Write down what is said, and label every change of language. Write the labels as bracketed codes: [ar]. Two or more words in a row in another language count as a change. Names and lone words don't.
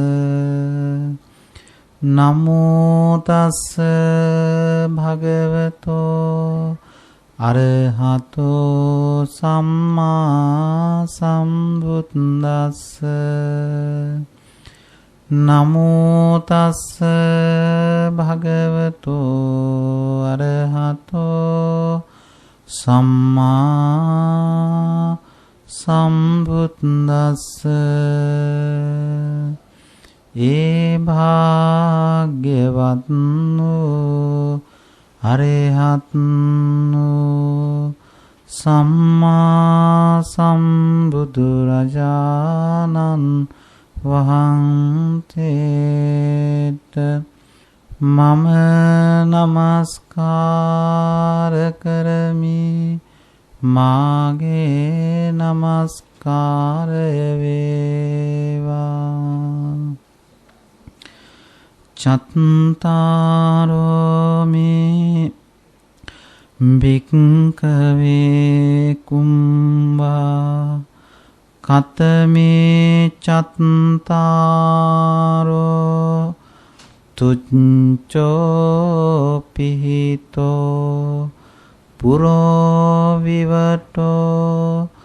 [pi] නමෝ තස්ස භගවතෝ අරහතෝ සම්මා සම්බුද්දස්ස. නමෝ තස්ස භගවතෝ අරහතෝ සම්මා සම්බුද්දස්ස. [si] ඒ භාග්‍යවත් වූ අරහත් වූ සම්මා සම්බුදුරජාණන් වහන්සේට මම නමස්කාර කරමි. මාගේ නමස්කාරය වේවා. [pi] චත්තාරෝමි භික්ඛවේ කුම්භා කතමේ චත්තාරෝ තුච්ඡෝ පිහිතෝ පුරෝ විවටෝ